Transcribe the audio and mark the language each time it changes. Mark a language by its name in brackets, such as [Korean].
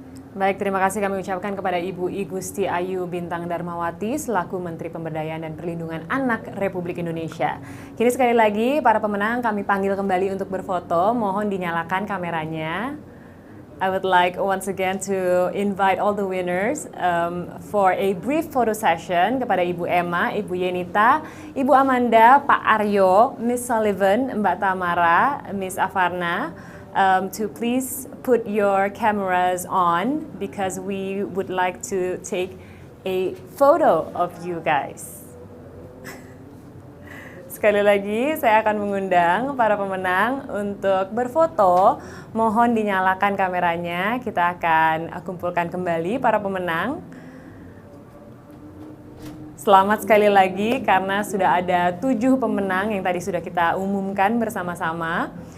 [Indonesian] Baik, terima kasih kami ucapkan kepada Ibu I Gusti Ayu Bintang Darmawati selaku Menteri Pemberdayaan dan Perlindungan Anak Republik Indonesia. Kini sekali lagi para pemenang kami panggil kembali untuk berfoto. Mohon dinyalakan kameranya. [English] I would like once again to invite all the winners for a brief photo session [Indonesian] kepada [English] Ibu Emma, Ibu Yenita, Ibu Amanda, Pak Aryo, Miss Sullivan, Mbak Tamara, Miss Afarna, to please put your cameras on because we would like to take a photo of you guys. [Indonesian] Sekali lagi saya akan mengundang para pemenang untuk berfoto. Mohon dinyalakan kameranya. Kita akan kumpulkan kembali para pemenang. Selamat sekali lagi karena sudah ada 7 pemenang yang tadi sudah kita umumkan bersama-sama.